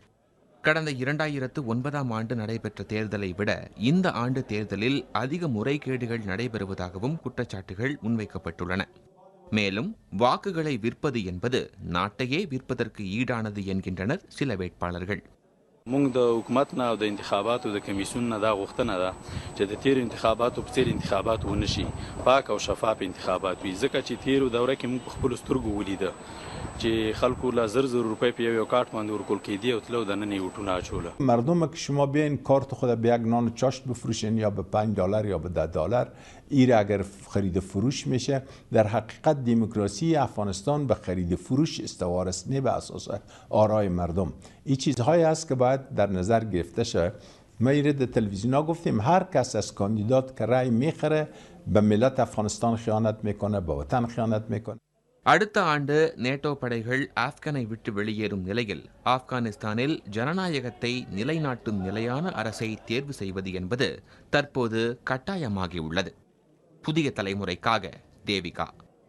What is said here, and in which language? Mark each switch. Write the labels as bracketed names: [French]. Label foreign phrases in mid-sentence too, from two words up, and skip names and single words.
[Tamil] கடந்த 2009ஆம் ஆண்டு நடைபெற்ற தேர்தலை விட இந்த ஆண்டு தேர்தலில் அதிக முறைகேடுகள் நடைபெறுவதாகவும் குற்றச்சாட்டுகள் முன்வைக்கப்பட்டுள்ளன. மேலும் வாக்குகளை விற்பது என்பது நாட்டையே விற்பதற்கு ஈடானது என்கின்றனர் சில வேட்பாளர்கள். [Pashto] موږ د حکومت نه او د انتخاباتو د کمیسیون نه دا غوښتنه ده چې د تیر انتخاباتو په څیر انتخابات ونشي، پاک او شفاف انتخابات وي، ځکه چې تیرو دوره کې موږ په خپلو سترګو ولیده چې خلکو له 1000 روپۍ په یو کارت باندې ورکول کېدی او تلو دننه یې وټونه اچوله. [Persian] مردم که شما بیاین کارت خود به یک نان چاشت بفروشین یا به $5 یا به $10 ایره اگر خرید فروش میشه، در حقیقت دموکراسی افغانستان به خرید فروش استوار است، نه به اساس آرای مردم. این چیزهایی است که باید در نظر گرفته شه. ما ایره در تلویزیون ها گفتیم هر کس از کاندیدات که رای میخره به ملت افغانستان خیانت میکنه، به وطن خیانت میکنه. [Tamil] அடுத்த ஆண்டு நேட்டோ படைகள் ஆப்கனை விட்டு வெளியேறும் நிலையில் ஆப்கானிஸ்தானில் ஜனநாயகத்தை நிலைநாட்டும் நிலையான அரசை தேர்வு செய்வது என்பது தற்போது கட்டாயமாகியுள்ளது. புதிய தலைமுறைக்காக தேவிகா.